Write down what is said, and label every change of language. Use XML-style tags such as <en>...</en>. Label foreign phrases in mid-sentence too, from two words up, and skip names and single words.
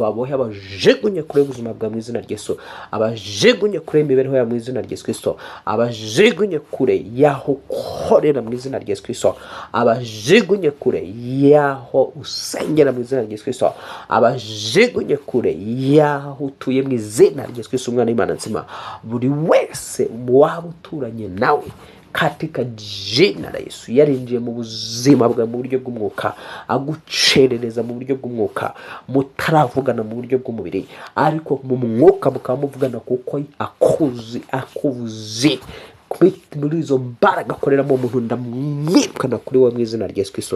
<rw>Ababohe abajugunye kure ubuzima bwa mu izina rya Yesu, abajugunye kure imibereho ya mu izina rya Yesu Kristo, abajugunye kure yaho ukorera mu izina rya Yesu Kristo, abajugunye kure yaho usengera mu izina rya Yesu Kristo, abajugunye kure yaho utuye mu izina rya Yesu Kristo, umwana w'Imana nzima. Buri wese waba uturanye nawe,</rw> <sw>katika jina la Yesu,</sw> <rw>yarinjiye mu buzima bwa mu buryo bw'umwuka, agucerereza mu buryo bw'umwuka, mutaravugana mu buryo bw'umubiri, ariko mu mwuka mukaba muvugana kuko akuvuze. Muri izo mbaraga akoreramo umuntu, ndamwirukana kuri wowe mu izina rya Yesu Kristo.</rw>